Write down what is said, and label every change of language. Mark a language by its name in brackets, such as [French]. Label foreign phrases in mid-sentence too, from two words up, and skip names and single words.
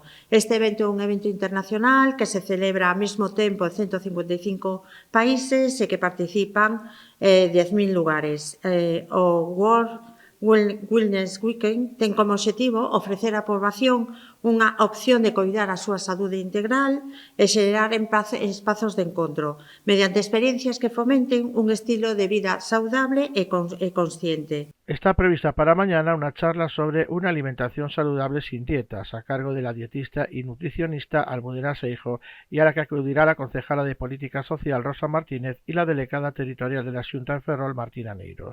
[Galician] Este evento é un evento internacional que se celebra ao mesmo tempo en 155 países e que participan 10.000 lugares. O World Wellness Weekend ten como obxectivo ofrecer á poboación unha opción de coidar a súa saúde integral e xerar espazos de encontro, mediante experiencias que fomenten un estilo de vida saudable e consciente. [Spanish] Está prevista para mañana una charla sobre una alimentación saludable sin dietas, a cargo de la dietista y nutricionista Almudena Seijo, y a la que acudirá la concejala de Política Social Rosa Martínez y la delegada territorial de la Xunta en Ferrol, Martina Neiros.